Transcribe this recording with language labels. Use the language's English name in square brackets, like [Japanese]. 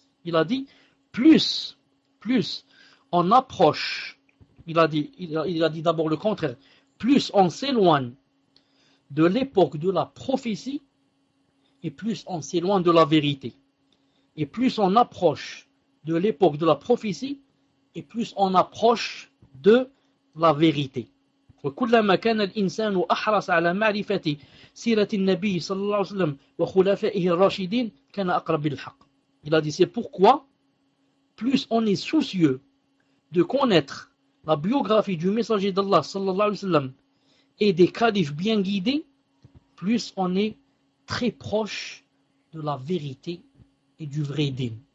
[French] Il a dit, plus on approche, il a dit d'abord le contraire, plus on s'éloigne de l'époque de la prophétie et plus on s'éloigne de la vérité. Et plus on approche de l'époque de la prophétie et plus on approche de la vérité. [Arabic] وكلما كان الإنسان أحرص على معرفة سيرة النبي صلى الله عليه وسلم وخلفائه الراشدين كان أقرب بالحق. [French] Il a dit c'est pourquoi plus on est soucieux de connaître la biographie du messager d'Allah sallallahu alayhi wa sallam et des califs bien guidés, plus on est très proche de la vérité et du vrai din.